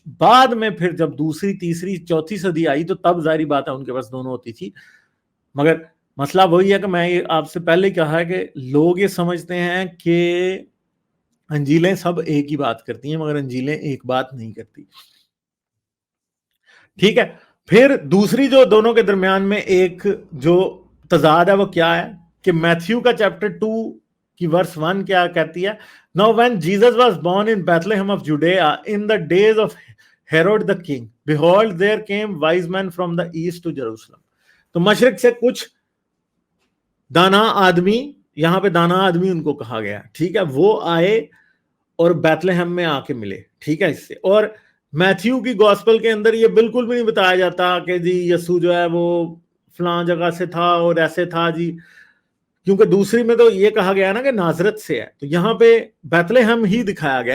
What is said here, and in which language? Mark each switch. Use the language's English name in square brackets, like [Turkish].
[Urdu] بعد میں پھر جب دوسری, تیسری, چوتھی صدی آئی تو تب ظاہری بات ہے ان کے پاس دونوں ہوتی تھی. مگر مسئلہ وہی ہے کہ میں یہ آپ سے پہلے کہا ہے کہ لوگ یہ سمجھتے ہیں کہ انجیلیں سب ایک ہی بات کرتی ہیں, مگر انجیلیں ایک بات نہیں کرتی. ٹھیک ہے, پھر دوسری جو دونوں کے درمیان میں ایک جو تضاد ہے وہ کیا ہے کہ میتھیو کا چیپٹر 2 کی ورس 1 کیا کہتی ہے, [English] Now when Jesus was born in Bethlehem of Judea in the days of Herod the king, behold there came wise men from the east to Jerusalem. [Urdu] تو مشرق سے کچھ دانا آدمی, یہاں پہ دانا آدمی ان کو کہا گیا, ٹھیک ہے, وہ آئے اور بیتلہم میں آ کے ملے. ٹھیک ہے, اس سے. اور میتھیو کی گاسپل کے اندر یہ بالکل بھی نہیں بتایا جاتا کہ جی یسوع جو ہے وہ فلاں جگہ سے تھا اور ایسے تھا جی, کیونکہ دوسری میں تو یہ کہا گیا نا کہ نازرت سے ہے, تو یہاں پہ بیتلہم ہی دکھایا گیا.